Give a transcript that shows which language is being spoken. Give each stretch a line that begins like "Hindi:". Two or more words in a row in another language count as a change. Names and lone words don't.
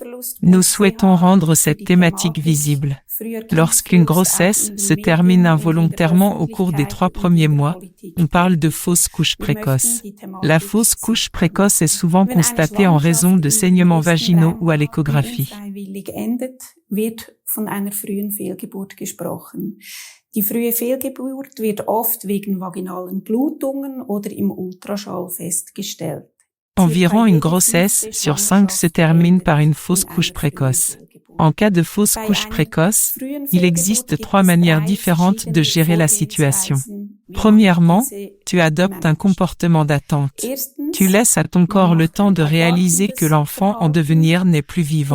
French: Nous souhaitons rendre cette thématique visible. Lorsqu'une grossesse se termine involontairement au cours des 3 premiers mois, on parle de fausse couche précoce. La fausse couche précoce est souvent constatée en raison de saignements vaginaux ou à l'échographie.
German: Die frühe Fehlgeburt wird oft wegen vaginalen Blutungen oder im Ultraschall festgestellt.
French: Environ une grossesse sur 5 se termine par une fausse couche précoce. En cas de fausse couche précoce, il existe 3 manières différentes de gérer la situation. Premièrement, tu adoptes un comportement d'attente. Tu laisses à ton corps le temps de réaliser que l'enfant en devenir n'est plus vivant.